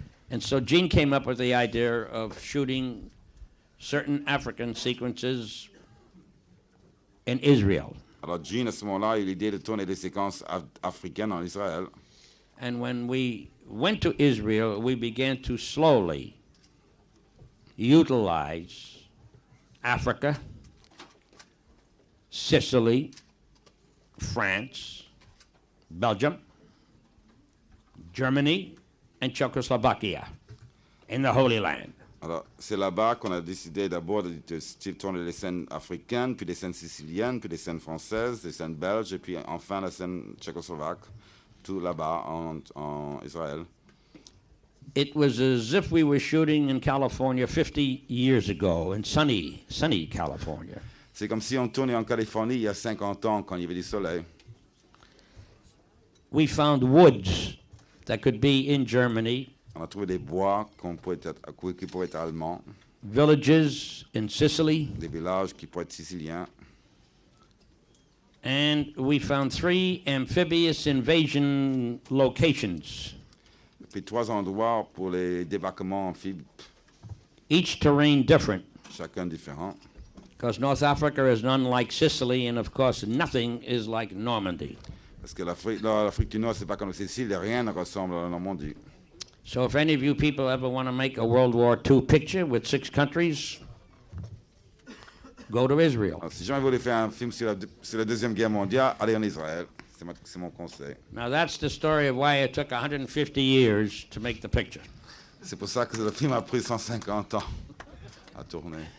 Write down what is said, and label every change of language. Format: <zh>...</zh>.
<en>And so Gene came up with the idea of shooting certain African sequences in Israel.</en> <fr>alors Gene à ce moment-là a eu l'idée de tourner des séquences africaines en Israël.</fr> <en>And when we went to Israel, we began to slowly utilize Africa, Sicily, France, Belgium, Germany, and Czechoslovakia in the Holy Land.</en> <fr>Alors, c'est là-bas qu'on a décidé d'abord de tourner les scènes africaines, puis des scènes siciliennes, puis des scènes françaises, des scènes belges, et puis enfin la scène tchécoslovaque, tout là-bas en Israël.</fr> <en>It was as if we were shooting in California 50 years ago, in sunny California.</en> <fr>C'est comme si on tournait en Californie il y a 50 ans quand il y avait du soleil.</fr> <en>We found woods that could be in Germany,</en> <fr>On a trouvé des bois qui pourraient être allemands,</fr> <en>villages in Sicily,</en> <fr>des villages qui pourraient être siciliens.</fr> <en>and we found 3 amphibious invasion locations.</en> <fr>Puis 3 endroits pour les débarquements amphibes,</fr> <en>Each terrain different,</en> <fr>chacun différent.</fr> <en>because North Africa is none like Sicily, and of course nothing is like Normandy.</en> <fr>Parce que l'Afrique du Nord, c'est pas comme la Sicile, et rien ne ressemble à la Normandie.</fr> <en>So if any of you people ever want to make a World War II picture with 6 countries, go to Israel.</en> <fr>Alors, si jamais vous voulez faire un film sur la Deuxième Guerre mondiale, allez en Israël. C'est mon conseil.</fr> <en>Now that's the story of why it took 150 years to make the picture.</en> <fr>C'est pour ça que le film a pris 150 ans à tourner.</fr>